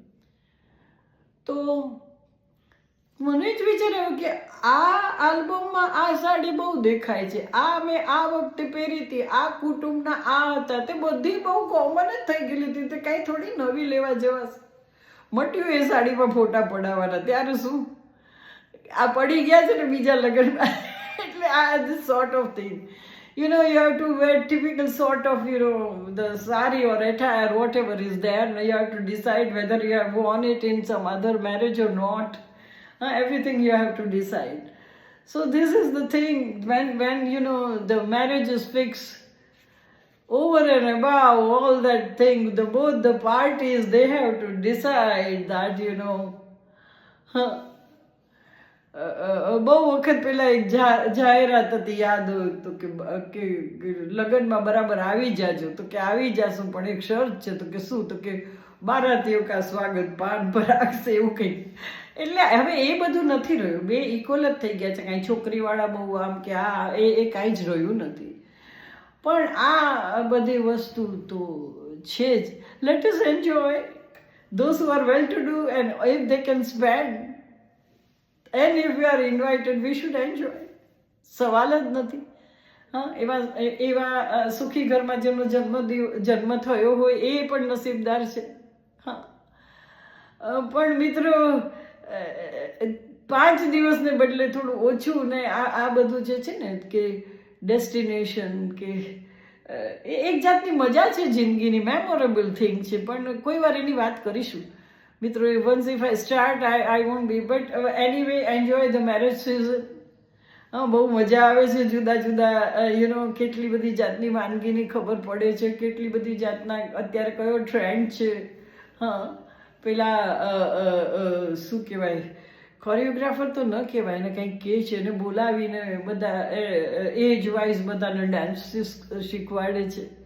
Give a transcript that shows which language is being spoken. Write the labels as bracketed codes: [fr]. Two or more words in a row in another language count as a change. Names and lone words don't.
[gu] તો મને જ વિચાર આવ્યો કે આ આલ્બમમાં આ સાડી બહુ દેખાય છે, આ મેં આ વખતે પહેરી હતી, આ કુટુંબના આ હતા, તે બધી બહુ કોમન જ થઈ ગયેલી હતી. તે કાંઈ થોડી નવી લેવા જવાશે. મટ્યું એ સાડીમાં ફોટા પડાવવાના, ત્યારે શું આ પડી ગયા છે ને બીજા લગ્નમાં. એટલે આ [en] this sort of thing you know, you have to wear typical sort of, you know, the sari or attire, whatever is there. Now you have to decide whether you have worn it in some other marriage or not. Everything you have to decide. So this is the thing, when you know the marriage is fixed, over and above all that thing, both the parties, they have to decide that, you know, [gu] બહુ વખત પહેલા એક જાહેરાત હતી, યાદ હોય તો, કે લગ્નમાં બરાબર આવી જાજો, તો કે આવી જાશું પણ એક શરત છે, તો કે શું, તો કે બારાતીઓ [hi] का स्वागत पान पर [gu] રાખશે, એવું કંઈક. એટલે હવે એ બધું નથી રહ્યું, બે ઇક્વલ જ થઈ ગયા છે. કાંઈ છોકરીવાળા બહુ આમ કે એ કાંઈ જ રહ્યું નથી. પણ આ બધી વસ્તુ તો છે જ. [en] let us enjoy those who are well to do, and if they can spend, and if we are invited, we should enjoy. [gu] સવાલ જ નથી. એવા સુખી ઘરમાં જેમનો જન્મ થયો હોય એ પણ નસીબદાર છે. પણ મિત્રો 5 દિવસને બદલે થોડું ઓછું ને આ બધું જે છે ને કે ડેસ્ટિનેશન, કે એક જાતની મજા છે જિંદગીની, [en] memorable thing [gu] છે. પણ કોઈ વાર એની વાત કરીશું મિત્રો. [en] once if I start, I won't be, but anyway, enjoy the marriage season. [gu] બહુ મજા આવે છે. જુદા જુદા [en] you know [gu] કેટલી બધી જાતની વાનગીની ખબર પડે છે, કેટલી બધી જાતના અત્યારે કયો ટ્રેન્ડ છે. પેલા શું કહેવાય, કોરિયોગ્રાફર તો ન કહેવાય ને, કંઈક કહે છે ને, બોલાવીને બધા [en] age wise [gu] બધાને ડાન્સ શીખવાડે છે.